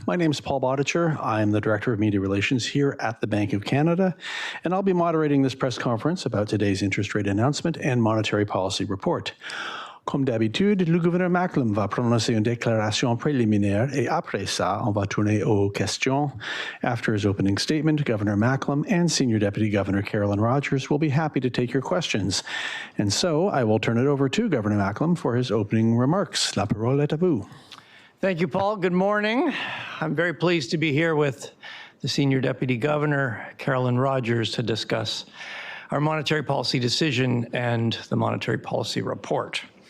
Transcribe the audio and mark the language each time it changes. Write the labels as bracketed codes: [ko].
[en] My name is Paul Bodicher. I'm the Director of Media Relations here at the Bank of Canada, and I'll be moderating this press conference about today's interest rate announcement and monetary policy report. [fr] Comme d'habitude, le gouverneur Macklem va prononcer une déclaration préliminaire et après ça, on va tourner aux questions. [en] After his opening statement, Governor Macklem and Senior Deputy Governor Carolyn Rogers will be happy to take your questions. And so I will turn it over to Governor Macklem for his opening remarks. [fr] La parole est à vous. [en] Thank you, Paul. Good morning. I'm very pleased to be here with the Senior Deputy Governor, Carolyn Rogers, to discuss our monetary policy decision and the monetary policy report.